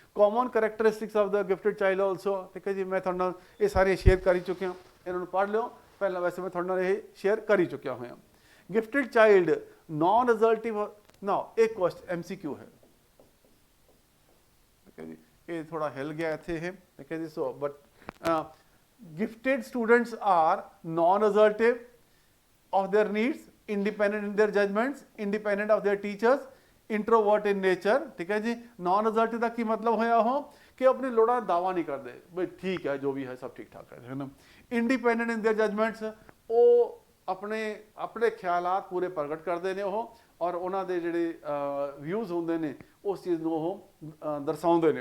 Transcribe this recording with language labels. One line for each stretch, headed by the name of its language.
English: common characteristics of the gifted child also,
Punjabi: ਠੀਕ ਹੈ ਜੀ। ਮੈਂ ਤੁਹਾਡੇ ਨਾਲ ਇਹ ਸਾਰੇ ਸ਼ੇਅਰ ਕਰ ਹੀ ਚੁੱਕਿਆ, ਇਹਨਾਂ ਨੂੰ ਪੜ੍ਹ ਲਿਓ। ਪਹਿਲਾਂ ਵੈਸੇ ਮੈਂ ਤੁਹਾਡੇ ਨਾਲ ਇਹ ਸ਼ੇਅਰ ਕਰ ਹੀ ਚੁੱਕਿਆ ਹੋਇਆ। ਗਿਫਟਡ ਚਾਈਲਡ ਨॉन ਰਿਜ਼ਲਟਿਵ, ਨਾ ਇੱਕ ਕੁਐਸਚਨ MCQ ਹੈ, ਠੀਕ ਹੈ ਜੀ। ਇਹ ਥੋੜਾ ਹਿਲ ਗਿਆ ਇੱਥੇ ਇਹ, ਠੀਕ ਹੈ ਜੀ।
English: so but gifted students are non-assertive of their needs, independent in their judgments, independent of their teachers, introvert in nature,
Punjabi: ठीक है जी। non-assertive ਦਾ ਕੀ ਮਤਲਬ ਹੋਇਆ ਉਹ ਕਿ ਆਪਣੀ ਲੋੜਾਂ ਦਾ ਦਾਵਾ ਨਹੀਂ ਕਰਦੇ, ਬਈ ਠੀਕ ਹੈ ਜੋ ਵੀ ਹੈ ਸਭ ਠੀਕ ਠਾਕ ਹੈ ਨਾ।
English: independent in their judgments,
Punjabi: ਉਹ ਆਪਣੇ ਖਿਆਲਾਤ ਪੂਰੇ ਪ੍ਰਗਟ ਕਰਦੇ ਨੇ ਉਹ, ਔਰ ਉਹਨਾਂ ਦੇ ਜਿਹੜੇ ਵਿਊਜ਼ ਹੁੰਦੇ ਨੇ ਉਸ ਚੀਜ਼ ਨੂੰ ਉਹ ਦਰਸਾਉਂਦੇ ਨੇ।